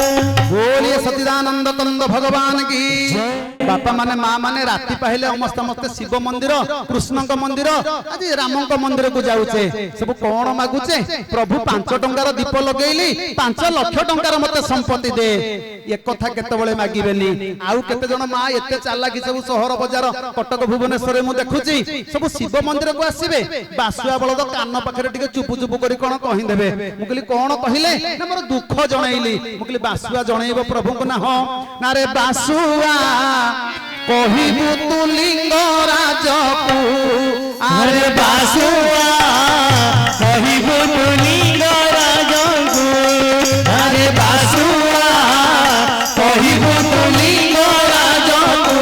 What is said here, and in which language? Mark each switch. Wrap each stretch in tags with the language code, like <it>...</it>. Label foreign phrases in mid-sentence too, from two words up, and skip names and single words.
<hi>बोलिए सच्चिदानंद कंद भगवान की</hi> <or>ବାପା ମାନେ ମା ମାନେ ରାତି ପହିଲେ ସମସ୍ତ ମସ୍ତେ ଶିବ ମନ୍ଦିର କୃଷ୍ଣ ମନ୍ଦିର ଆଜ ରାମ ମନ୍ଦିରକୁ ଯାଉଛେ ସବୁ କଣ ମାଗୁଛେ ପ୍ରଭୁ 5 ଟଙ୍କାର ଦୀପ ଲଗେଇଲି 5 ଲକ୍ଷ ଟଙ୍କାର ମତେ ସମ୍ପତ୍ତି ଦେ ଏକ କଥା କେତେବେଳେ ମାଗିବେନି ଆଉ କେତେ ଜଣ ମା ଏତେ ଚାଲାକି ସବୁ ସହର ବଜାର କଟକ ଭୁବନେଶ୍ୱର ମୁଁ ଦେଖୁଛି ସବୁ ଶିବ ମନ୍ଦିରକୁ ଆସିବେ ବସୁଆ ବଳଦ କାନ ପାଖରେ ଟିକେ ଚୁପୁ ଚୁପୁ କରି କଣ କହିଦେବେ ମୁଁ କହିଲି କଣ କହିଲେ ନା ମୋର ଦୁଃଖ ଜଣେଇଲି ମୁଁ କହିଲି ବସୁଆ ଜଣେଇବୁ ପ୍ରଭୁଙ୍କୁ ନା ହୋ ନା ରେ ବସୁଆ କହିବୁ ତୁ ଲିଙ୍ଗରାଜଙ୍କୁ ଅରେ ବସୁଆ କହିବୁ ତୁ ଲିଙ୍ଗରାଜଙ୍କୁ ଅରେ ବସୁଆ କହିବୁ ତୁ ଲିଙ୍ଗରାଜଙ୍କୁ</or>